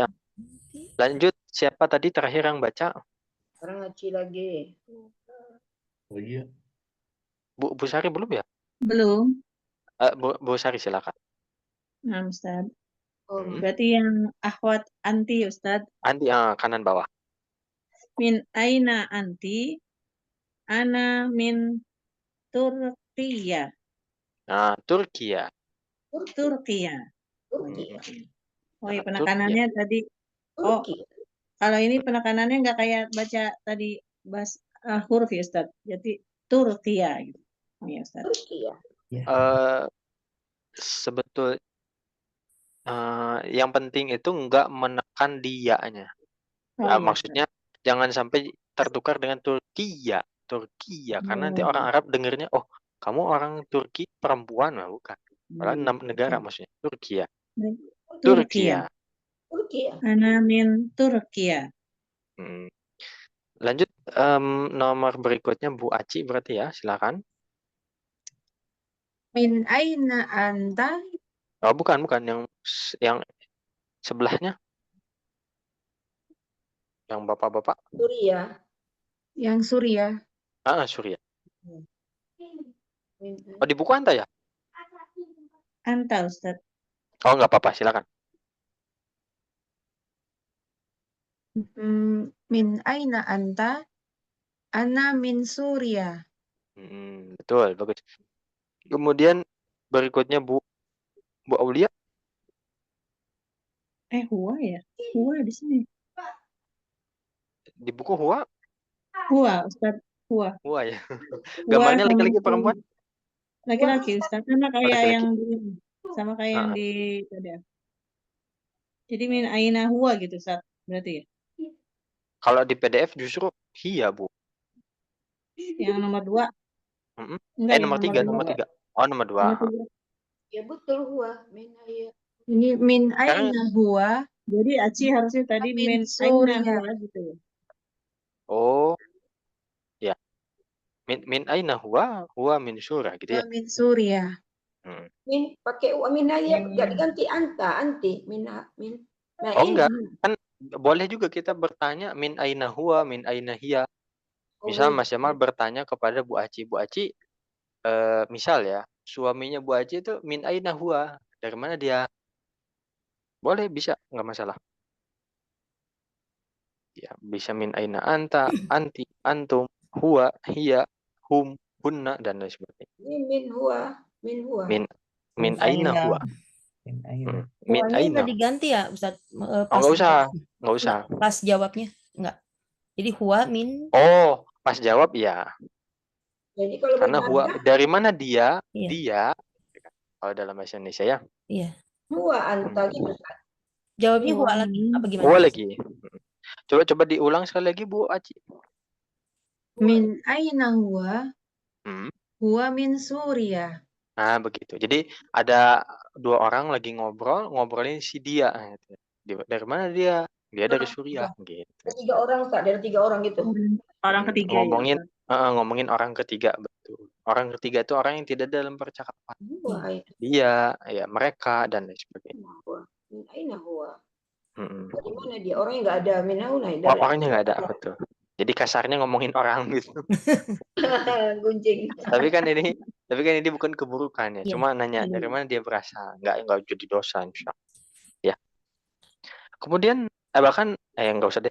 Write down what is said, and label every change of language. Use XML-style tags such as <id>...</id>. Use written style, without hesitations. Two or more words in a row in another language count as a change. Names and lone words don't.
<id>Lanjut, siapa tadi terakhir yang baca? Orang ngaji lagi. Oh iya. Bu Sari belum ya? Belum. Bu Sari silakan. Nah, Ustaz. Oh, Berarti yang akhwat anti, Ustaz. Anti kanan bawah.</id> <ar>من أين أنتِ؟ أنا من تركيا.</ar> <id>Nah, Turkiya. Turkiya. Oh iya, penekanannya tadi. Oh, Turki. kalau ini penekanannya nggak kayak baca tadi huruf ya, Ustaz. Jadi Turkiya gitu. Oh iya, Ustaz. Turki ya. Sebetul yang penting itu nggak menekan dia-nya. Maksudnya jangan sampai tertukar dengan Turkiya karena nanti orang Arab dengernya oh kamu orang Turki perempuan bukan. Padahal negara maksudnya Turkiya. Turkiya. Turki ya.</id> <ar>أنا من تركيا.</ar> <id>Lanjut nomor berikutnya Bu Aci berarti ya, silakan.</id> <ar>من أين أنت?</ar> <id>Oh bukan yang sebelahnya. Yang bapak-bapak. Suria. Yang Suria. Suria. Oh di buku Anta ya? Anta, Ustaz. Oh nggak apa-apa, silakan.</id> <ar>من أين أنت? أنا من سوريا.</ar> <id>Betul, bagus. Kemudian berikutnya Bu Aulia. Huwa ya? Huwa di sini. Di buku Huwa? Huwa, Ustaz. Huwa. Huwa ya. Gambarnya laki-laki perempuan? Laki-laki, Ustaz. Sama kayak laki-laki. yang di sama kayak yang di PDF. Jadi</id> <ar>من أين هو</ar> <id>gitu, Ustaz. Berarti ya? Kalau di PDF justru hiya, Bu. Yang nomor 2. Nomor 3, nomor 3. Oh, nomor 2. Ya betul huwa. Ini</id> <ar>من أين هو.</ar> <id>Jadi Aci harusnya tadi</id> <ar>من أين هو</ar> <id>gitu ya.</id> <ar>Oh. Ya. من أين هو? هو من سورة</ar> <id>gitu ya.</id> <ar>من سوريا.</ar> <id>Min pakai min ya enggak diganti anti min. Oh enggak. Kan boleh juga kita bertanya</id> <ar>من أين هو, من أين هي.</ar> <id>Misal Mas Jamal bertanya kepada Bu Aci, misal ya, suaminya Bu Aji itu</id> <ar>من أين هو,</ar> <id>dari mana dia? Boleh, bisa, nggak masalah. Ya, bisa</id> <ar>من أين أنت، أنتِ، أنتم، هو، هي، هم، هن,</ar> <id>dan lain sebagainya. Ini</id> <ar>من هو.</ar> <id>Min Min aina aina. huwa. Min aina. Min Huwanya aina. nggak diganti ya, Ustaz? Oh, nggak usah, nggak usah. Pas jawabnya nggak. Jadi</id> <ar>هو من</ar> <id>Oh, pas jawab ya. Jadi kalau Karena huwa, bertanya, dari mana dia? Iya. Dia. Kalau dalam bahasa Indonesia ya. iya.</id> <ar>هو أنت</ar> <id>gitu. Jawabnya huwa Huwa lagi min- apa gimana? Huwa lagi. Coba diulang sekali lagi Bu Aji.</id> <ar>من أين هو? Hmm. هو من سوريا.</ar> <id>Nah, begitu. Jadi ada dua orang lagi ngobrolin si dia. Gitu. Dari mana dia? Dia dari Suriah. Gitu. Ada 3 orang, Ustaz. Ada 3 orang gitu. Orang ketiga ngomongin ya. ngomongin orang ketiga, betul. Orang ketiga itu orang yang tidak dalam percakapan.</id> <ar>هو أين</ar> <id>Dia, ya mereka dan lain sebagainya.</id> <ar>هو. من أين هو. Mm-mm.</ar> <id>Dari mana dia? Orangnya nggak ada min auna. Orangnya nggak ada, betul. Jadi kasarnya ngomongin orang gitu. Gunjing. Tapi kan ini bukan keburukan ya. Iya. Cuma nanya Iya. dari mana dia berasal. Nggak jadi dosa,</id> <ar>إن شاء الله.</ar> <id>Ya. Kemudian bahkan nggak usah deh.</id>